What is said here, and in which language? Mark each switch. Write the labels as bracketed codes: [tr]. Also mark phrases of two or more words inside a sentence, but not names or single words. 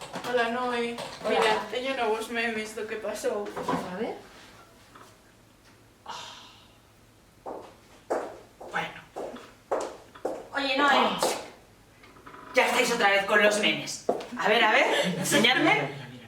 [gl] Hola, Noé. Hola. Mira, teño novos memes do que pasou. A ver. Bueno. [es] Oye, Noé. Ya estáis otra vez con los memes. A ver, enseñadme.